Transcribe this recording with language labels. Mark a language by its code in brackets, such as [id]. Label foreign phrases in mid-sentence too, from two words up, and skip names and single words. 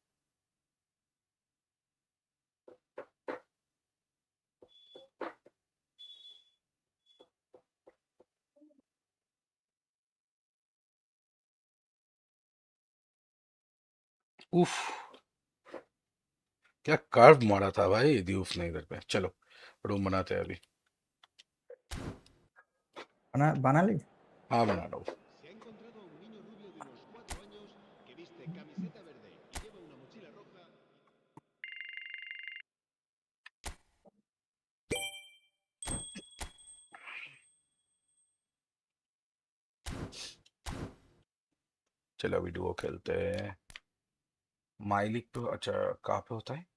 [hi] उफ, क्या कर्व मारा था भाई दीप ने इधर पे. चलो रूम बनाते हैं अभी. बना ली. हाँ, बना रहा हूँ. [es] Se ha encontrado a un niño rubio de unos 4 años que viste camiseta verde y lleva una mochila roja. [hi] चलो अभी डुओ खेलते हैं. माई लीग पे. अच्छा, कहाँ पे होता है?